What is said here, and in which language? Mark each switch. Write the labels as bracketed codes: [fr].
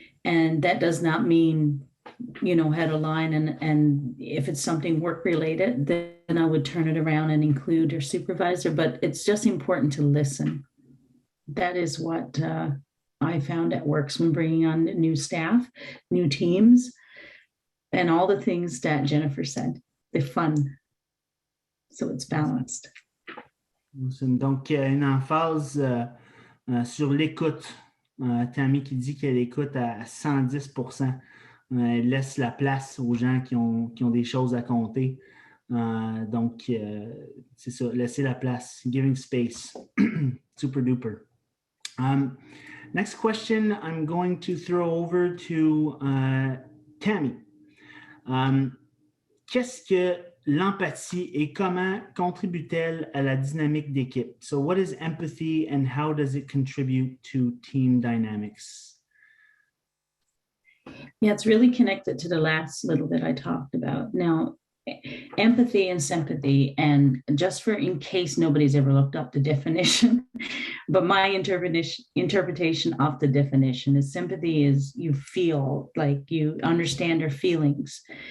[en] And that does not mean, head a line and if it's something work related, then I would turn it around and include their supervisor, but it's just important to listen. That is what I found at works when bringing on new staff, new teams, and all the things that Jennifer said, they're fun. So it's balanced. [fr] Donc, une emphase sur l'écoute. Tammy qui dit qu'elle écoute à 110%. Elle laisse la place aux gens qui ont des choses à compter. Donc, c'est ça, laisser la place, [en] giving space. Super duper. Next question, I'm going to throw over to Tammy. [fr] Qu'est-ce que l'empathie et comment contribue-t-elle à la dynamique d'équipe? [en] So what is empathy and how does it contribute to team dynamics? Yeah, it's really connected to the last little bit I talked about. Now, empathy and sympathy, and just for in case nobody's ever looked up the definition, but my interpretation of the definition is sympathy is you feel like you understand their feelings.